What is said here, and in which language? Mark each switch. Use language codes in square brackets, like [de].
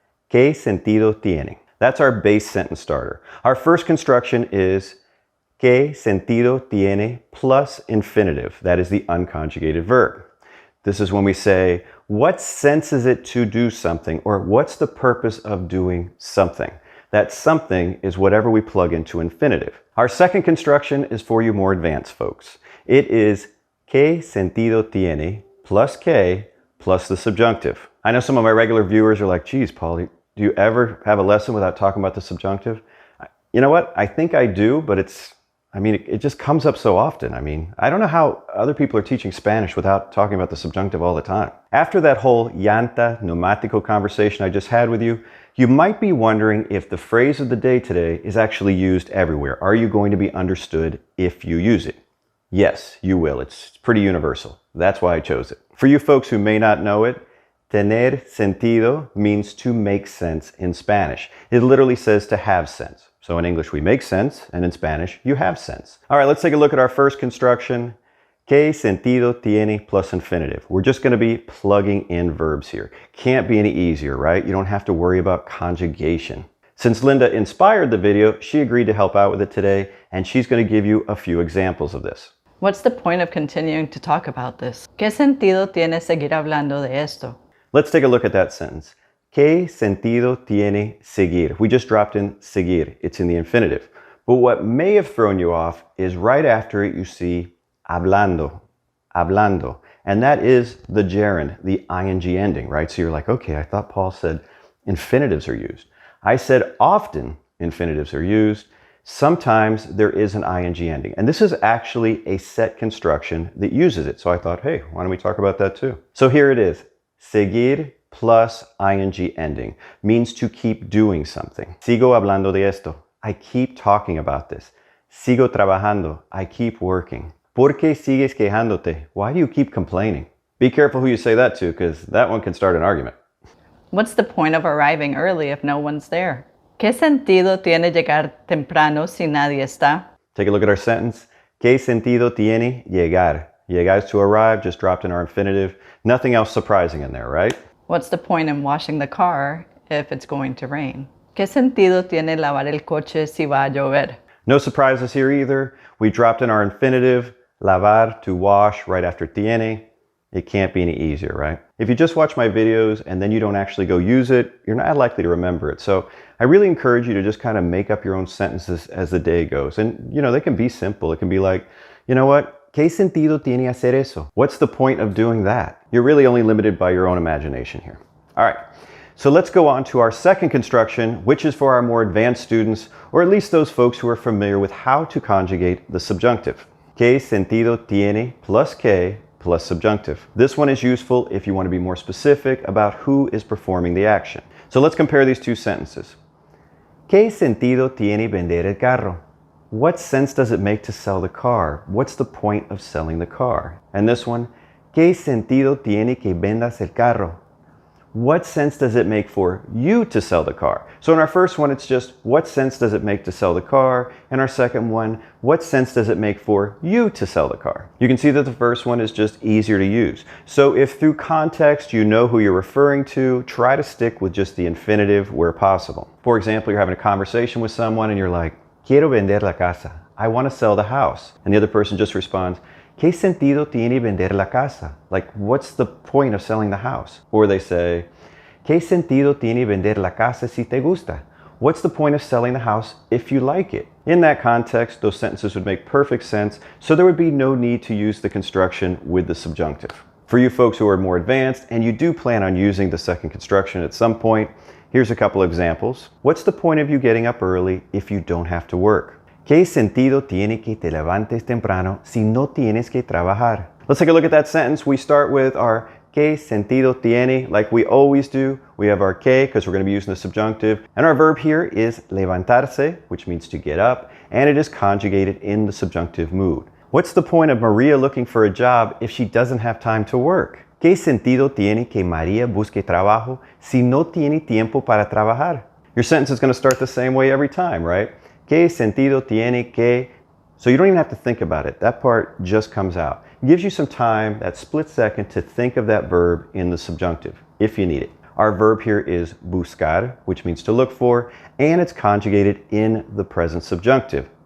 [es] ¿Qué sentido tiene? [en] That's our base sentence starter. Our first construction is [es] ¿Qué sentido tiene [en] plus infinitive? That is the unconjugated verb. This is when we say, what sense is it to do something? Or what's the purpose of doing something? That something is whatever we plug into infinitive. Our second construction is for you more advanced folks. It is [es] ¿Qué sentido tiene [en] plus que plus the subjunctive. I know some of my regular viewers are like, geez, Paul, do you ever have a lesson without talking about the subjunctive? You know what? I think I do, but it just comes up so often. I don't know how other people are teaching Spanish without talking about the subjunctive all the time. After that whole llanta, pneumático conversation I just had with you, you might be wondering if the phrase of the day today is actually used everywhere. Are you going to be understood if you use it? Yes, you will. It's pretty universal. That's why I chose it. For you folks who may not know it, [es] tener sentido [en] means to make sense in Spanish. It literally says to have sense. So in English, we make sense, and in Spanish, you have sense. All right, let's take a look at our first construction. [es] ¿Qué sentido tiene [en] plus infinitive? We're just going to be plugging in verbs here. Can't be any easier, right? You don't have to worry about conjugation. Since Linda inspired the video, she agreed to help out with it today, and she's going to give you a few examples of this. What's the point of continuing to talk about this? [es] ¿Qué sentido tiene seguir hablando de esto? [en] Let's take a look at that sentence. [es] ¿Qué sentido tiene seguir? [en] We just dropped in seguir. It's in the infinitive. But what may have thrown you off is right after it you see hablando, hablando. And that is the gerund, the ing ending, right? So you're like, okay, I thought Paul said infinitives are used. I said often infinitives are used. Sometimes there is an ing ending. And this is actually a set construction that uses it. So I thought, hey, why don't we talk about that too? So here it is. Seguir plus ing ending means to keep doing something. [es] Sigo hablando de esto. [en] I keep talking about this. [es] Sigo trabajando. [en] I keep working. [es] ¿Por qué sigues quejándote? [en] Why do you keep complaining? Be careful who you say that to, because that one can start an argument. What's the point of arriving early if no one's there? [es] ¿Qué sentido tiene llegar temprano si nadie está? [en] Take a look at our sentence. [es] ¿Qué sentido tiene llegar [en] Llegaste to arrive just dropped in our infinitive. Nothing else surprising in there, right? What's the point in washing the car if it's going to rain? [es] ¿Qué sentido tiene lavar el coche si va a llover? [en] No surprises here either. We dropped in our infinitive, lavar, to wash, right after tiene. It can't be any easier, right? If you just watch my videos and then you don't actually go use it, you're not likely to remember it. So I really encourage you to just kind of make up your own sentences as the day goes. And, they can be simple. It can be like, you know what? [es] ¿Qué sentido tiene hacer eso? [en] What's the point of doing that? You're really only limited by your own imagination here. All right. So let's go on to our second construction, which is for our more advanced students, or at least those folks who are familiar with how to conjugate the subjunctive. [es] ¿Qué sentido tiene [en] plus [es] que [en] plus subjunctive? This one is useful if you want to be more specific about who is performing the action. So let's compare these two sentences. [es] ¿Qué sentido tiene vender el carro? [en] What sense does it make to sell the car? What's the point of selling the car? And this one, [es] ¿qué sentido tiene que vendas el carro? [en] What sense does it make for you to sell the car? So in our first one, it's just, what sense does it make to sell the car? And our second one, what sense does it make for you to sell the car? You can see that the first one is just easier to use. So if through context you know who you're referring to, try to stick with just the infinitive where possible. For example, you're having a conversation with someone and you're like, [es] quiero vender la casa. [en] I want to sell the house. And the other person just responds, [es] ¿Qué sentido tiene vender la casa? [en] Like, what's the point of selling the house? Or they say, [es] ¿Qué sentido tiene vender la casa si te gusta? [en] What's the point of selling the house if you like it? In that context, those sentences would make perfect sense, so there would be no need to use the construction with the subjunctive. For you folks who are more advanced and you do plan on using the second construction at some point, here's a couple of examples. What's the point of you getting up early if you don't have to work? [es] ¿Qué sentido tiene que te levantes temprano si no tienes que trabajar? [en] Let's take a look at that sentence. We start with our [es] ¿Qué sentido tiene? [en] Like we always do. We have our que because we're going to be using the subjunctive. And our verb here is levantarse, which means to get up, and it is conjugated in the subjunctive mood. What's the point of Maria looking for a job if she doesn't have time to work? [es] ¿Qué sentido tiene que María busque trabajo si no tiene tiempo para trabajar? [en] Your sentence is going to start the same way every time, right? [es] ¿Qué sentido tiene que? [en] So you don't even have to think about it. That part just comes out. It gives you some time, that split second, to think of that verb in the subjunctive, if you need it. Our verb here is buscar, which means to look for, and it's conjugated in the present subjunctive.